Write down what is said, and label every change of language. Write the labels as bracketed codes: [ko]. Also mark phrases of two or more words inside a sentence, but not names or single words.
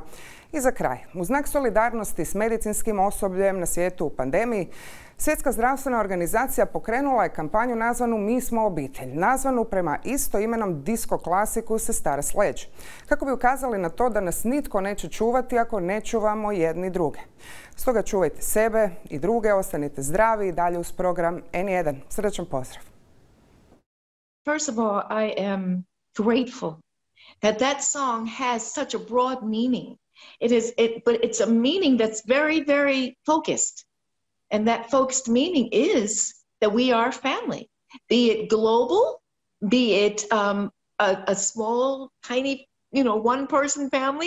[hr] I za kraj, u znak solidarnosti s medicinskim osobljem na svijetu u pandemiji, Svjetska zdravstvena organizacija pokrenula je kampanju nazvanu Mi smo obitelj, nazvanu prema istoimenom disko klasiku Sestara Sledge, kako bi ukazali na to da nas nitko neće čuvati ako ne čuvamo jedni druge. Stoga čuvajte sebe i druge, ostanite zdravi i dalje uz program N1. Srdačan pozdrav. [en] First of all, I am grateful that that song has such a broad meaning. But it's a meaning that's very, very focused. And that focused meaning is that we are family, be it global, be it a small, tiny, one-person family.